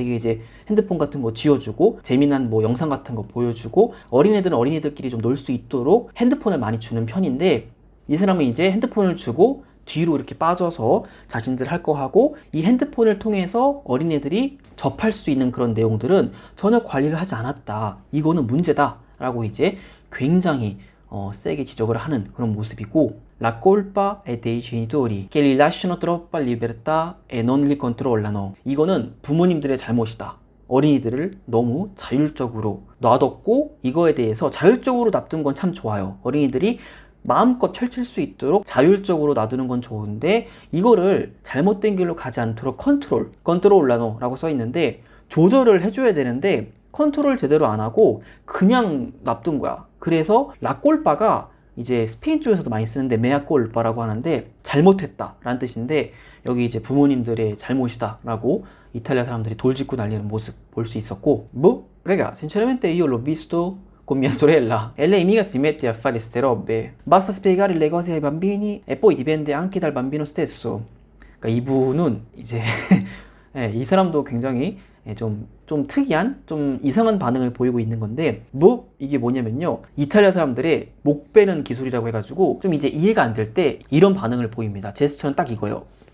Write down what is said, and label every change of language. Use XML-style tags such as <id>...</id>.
<ko>되게 이제 핸드폰 같은 거 지워주고 재미난 뭐 영상 같은 거 보여주고 어린애들은 어린이들끼리 좀 놀 수 있도록 핸드폰을 많이 주는 편인데, 이 사람은 이제 핸드폰을 주고 뒤로 이렇게 빠져서 자신들 할 거 하고, 이 핸드폰을 통해서 어린애들이 접할 수 있는 그런 내용들은 전혀 관리를 하지 않았다. 이거는 문제다. 라고 이제 굉장히 세게 지적을 하는 그런 모습이고,</ko> <it>La colpa è dei genitori che li lasciano troppa libertà e non li controllano.</it> <ko>이거는 부모님들의 잘못이다. 어린이들을 너무 자율적으로 놔뒀고, 이거에 대해서 자율적으로 놔둔 건 참 좋아요. 어린이들이 마음껏 펼칠 수 있도록 자율적으로 놔두는 건 좋은데, 이거를 잘못된 길로 가지 않도록 컨트롤라노라고 써 있는데, 조절을 해줘야 되는데 컨트롤 제대로 안 하고 그냥 놔둔 거야. 그래서 라꼴바가 이제 스페인 쪽에서도 많이 쓰는데 메아꼴바라고 하는데 잘못했다 라는 뜻인데, 여기 이제 부모님들의 잘못이다 라고 이탈리아 사람들이 돌직구 날리는 모습 볼 수 있었고,</ko> <it>Raga, sinceramente io l'ho visto con mia sorella e lei mica si mette a fare ste robe, basta spiegare le cose ai bambini e poi dipende anche dal bambino stesso.</it> <ko>그러니까 이분은 이제 예, 이 사람도 굉장히 좀 특이한, 좀 이상한 반응을 보이고 있는 건데, 이게 뭐냐면요, 이탈리아 사람들의 목 베는 기술이라고 해가지고 좀 이제 이해가 안 될 때 이런 반응을 보입니다. 제스처는 딱 이거예요.</ko>